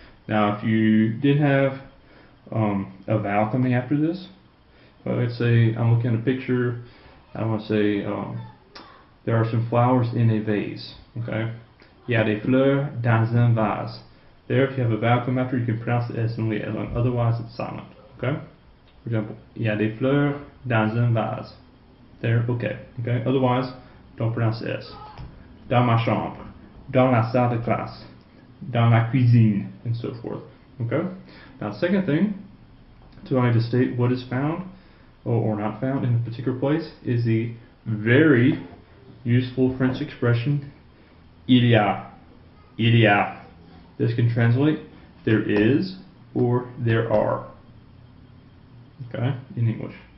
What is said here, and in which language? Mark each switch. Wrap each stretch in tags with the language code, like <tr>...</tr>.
<en>Now, if you did have a vowel coming after this, let's say I'm looking at a picture, I want to say there are some flowers in a vase, okay?</en> <fr>Il y a des fleurs dans un vase.</fr> <en>There, if you have a vowel come after, you can pronounce the S and leave it alone. Otherwise, it's silent, okay? For example,</en> <fr>il y a des fleurs dans un vase.</fr> <en>There, okay? Otherwise, don't pronounce the S.</en> <fr>Dans ma chambre, dans la salle de classe, dans la cuisine,</fr> <en>and so forth,</en> <fr>okay?</fr> <en>Now, the second thing, to I to state what is found or not found in a particular place, is the very useful French expression, il y a. This can translate there is or there are, okay, in English.</en>